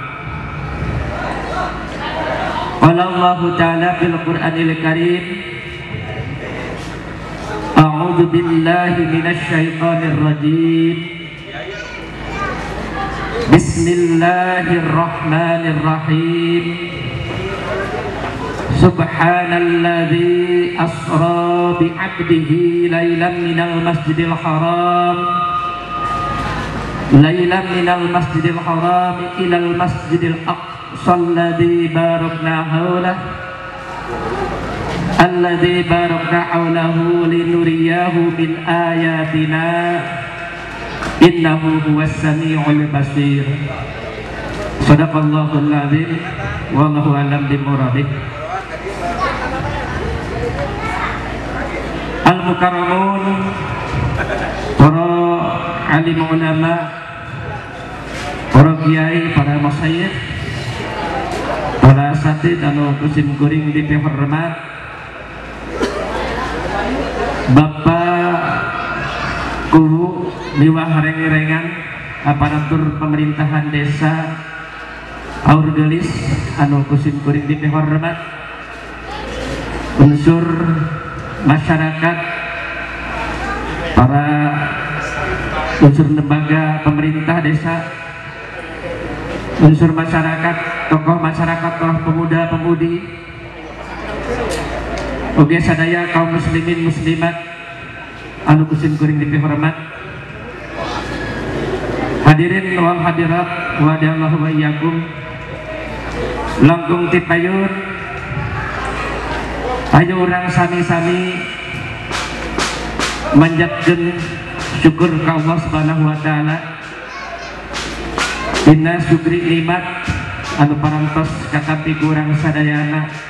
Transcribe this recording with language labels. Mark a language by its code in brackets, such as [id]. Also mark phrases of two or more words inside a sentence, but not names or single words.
[ar] قال الله تعالى في القرآن الكريم، أعوذ بالله من الشيطان الرجيم. Bismillahirrahmanirrahim. سبحان الذي أسرى بعبده ليلا من المسجد الحرام إلى المسجد الأقصى الذي باركنا حوله لنريه من آياتنا إنه هو السميع البصير. صدق الله العظيم. والله أعلم بمراده. [su] Al-mukarramun, para alim ulama, para kiai, para masyayikh, para asatid anu kusim kuring dipihormat, Bapak Kubu miwah reng-rengan aparatur pemerintahan desa Aur Gelis anu kusim kuring dipihormat, unsur masyarakat, para unsur lembaga pemerintah desa, unsur masyarakat, tokoh masyarakat, tokoh pemuda-pemudi, oge sadaya kaum muslimin muslimat anu kusim kuring dipihormat, [ar] الحاضرين والحاضرات ورضي الله وإياكم. [su] Langkung tipayun ayo urang sami-sami manjatkeun syukur ka Allah [ar] سبحانه وتعالى [su] dina syukri nikmat anu parantos katampi ku urang sadayana,